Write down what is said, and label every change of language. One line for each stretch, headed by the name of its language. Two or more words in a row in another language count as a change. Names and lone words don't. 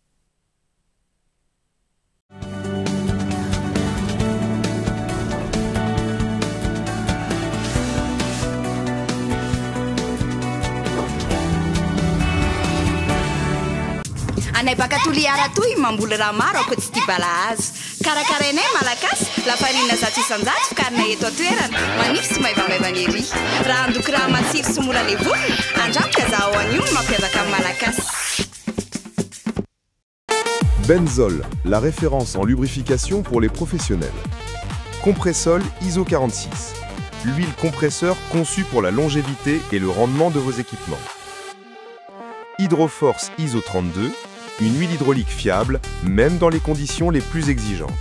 Malagasy: anay baka toliara toy mamboly raha maro ako tsy tia balahazo karakarainay malagasy lafarina zato isan-jato fikarina eto atoerana manify sy maivamaivana ery raha andoky raha matsiro sy mola levolona andramoka za ao an'io mampiavaka amin'ny malagasy.
French: Benzol, la référence en lubrification pour les professionnels. Compressol ISO 46, l'huile compresseur conçue pour la longévité et le rendement de vos équipements. Hydroforce ISO 32, une huile hydraulique fiable, même dans les conditions les plus exigeantes.